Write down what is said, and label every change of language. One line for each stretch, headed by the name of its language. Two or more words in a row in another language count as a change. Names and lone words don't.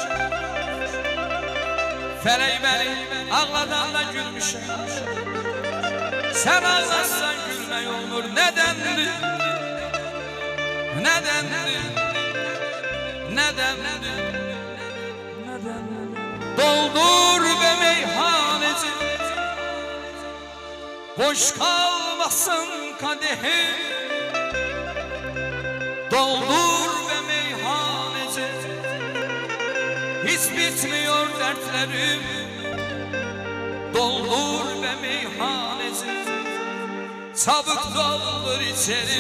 Azerbaijani: Fələk məni ağladanla gülmüşəm. Sən ağlarsan gülmək olmur. Nədəndir? Nədəndir?
Turkish: Nədəndir? Doldur və meyhaneci, boş kalmasın kadehim. Doldur ve meyhaneci, hiç bitmiyor dertlerim. Doldur ve meyhaneci, çabuk doldur içerim.